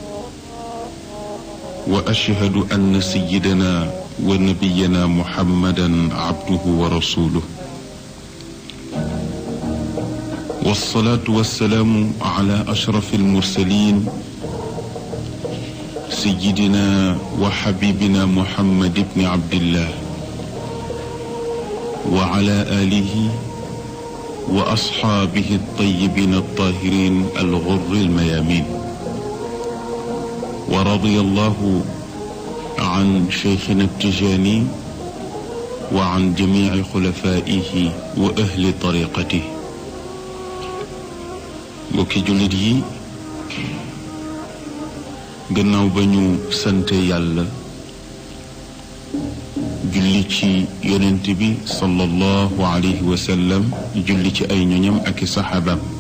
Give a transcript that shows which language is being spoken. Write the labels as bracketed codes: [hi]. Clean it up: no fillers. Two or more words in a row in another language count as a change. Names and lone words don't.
[ar] وأشهد أن سيدنا ونبينا محمدا عبده ورسوله، والصلاة والسلام على أشرف المرسلين سيدنا وحبيبنا محمد بن عبد الله وعلى آله وأصحابه الطيبين الطاهرين الغر الميامين. ورضي الله عن شيخنا التجاني وعن جميع خلفائه وأهل طريقته. [wo] mbokki jullit yi gannaaw ba ñu sante yàlla julli ci yonent bi [ar] صلى الله عليه وسلم, [wo] julli ci ay ñoñam ak i saxaabaam,